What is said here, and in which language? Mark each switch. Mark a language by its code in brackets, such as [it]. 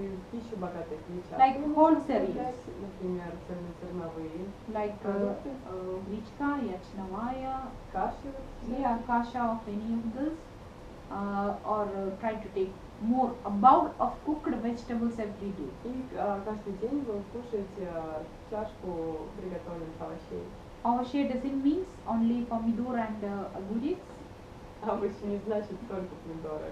[ru] Пищу богатых клетчаткой. [en] like whole cereals, [ru] Например, цельнозерновые, like гречка, ячновая, каши. [en] yeah, kasha of any of this, or try to take more a bowl of cooked vegetables every day. [ru] И каждый день вы кушаете чашку приготовленных овощей. [en] Овощей doesn't mean only pomidor and agurics. [ru] Овощи не значит только помидоры.